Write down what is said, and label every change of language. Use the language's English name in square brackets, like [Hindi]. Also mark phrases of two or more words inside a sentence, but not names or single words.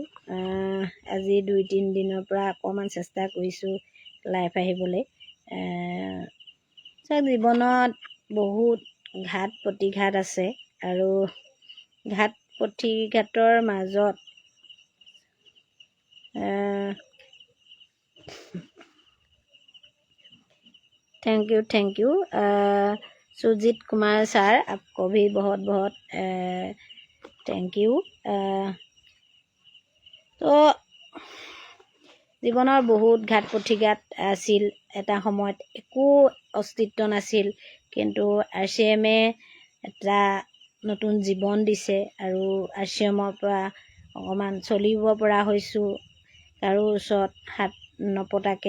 [Assamese] আজি 2-3 দিনৰ পৰা অকণমান চেষ্টা কৰিছোঁ লাইভ আহিবলৈ। জীৱনত বহুত ঘাত প্ৰতিঘাত আছে, আৰু ঘাত প্ৰতিঘাতৰ মাজত [English] thank you [Hindi] सुजीत कुमार सर, आपको भी बहुत बहुत [English] thank you. [Assamese] তো জীৱনৰ বহুত ঘাত প্ৰতিঘাত আছিল। এটা সময়ত একো অস্তিত্ব নাছিল, কিন্তু RCMে এটা নতুন জীৱন দিছে, আৰু RCMৰ পৰা অকণমান চলিব পৰা হৈছোঁ, কাৰো ওচৰত হাত নপতাকৈ।